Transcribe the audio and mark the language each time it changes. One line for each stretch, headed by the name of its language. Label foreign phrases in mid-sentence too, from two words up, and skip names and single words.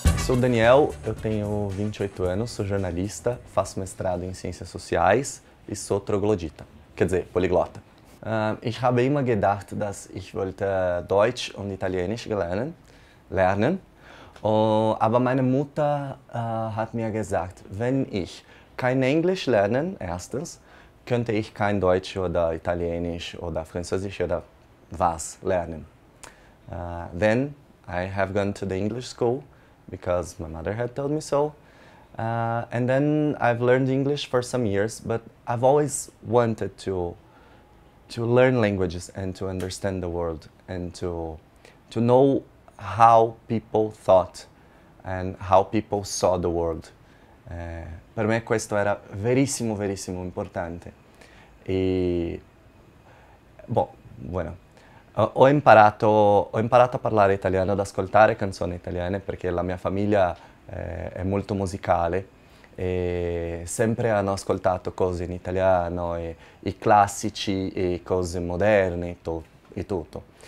Portuguese: sou o Daniel, eu tenho 28 anos, sou jornalista, faço mestrado em Ciências Sociais e sou troglodita, quer dizer, poliglota.
German: Ich habe immer gedacht, dass ich wollte Deutsch und Italienisch lernen. Aber meine Mutter hat mir gesagt, wenn ich kein Englisch lerne, erstens, könnte ich kein Deutsch oder Italienisch oder Französisch oder was lernen.
English: Then I have gone to the English school because my mother had told me so. And then I've learned English for some years, but I've always wanted to learn languages and to understand the world and to know how people thought and how people saw the world.
Italian: Per me questo era verissimo, verissimo importante. Ho imparato a parlare italiano, ad ascoltare canzoni italiane perché la mia famiglia è molto musicale e sempre hanno ascoltato cose in italiano, e i classici e cose moderne e tutto.